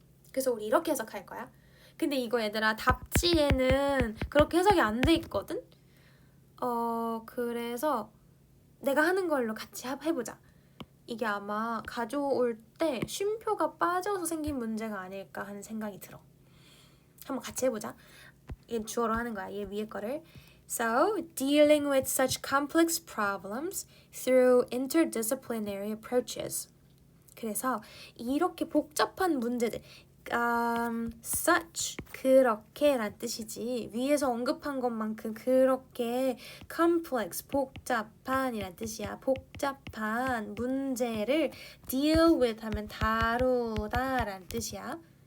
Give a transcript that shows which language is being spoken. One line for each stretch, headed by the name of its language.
Korean: 그래서 우리 이렇게 해석할 거야. 근데 이거 얘들아 답지에는 그렇게 해석이 안 돼 있거든? 그래서 내가 하는 걸로 같이 해보자. 이게 아마 가져올 때 쉼표가 빠져서 생긴 문제가 아닐까 하는 생각이 들어. 한번 같이 해보자. 얘 주어로 하는 거야. 얘 위에 거를.
English: So, dealing with such complex problems through interdisciplinary approaches.
Korean: 그래서 이렇게 복잡한 문제들 such 그렇게 란 뜻이지 위에서 언급한 것만큼 그렇게 complex 복잡한 이란 뜻이야. 복잡한 문제를 deal with 하면 다루다 란 뜻이야.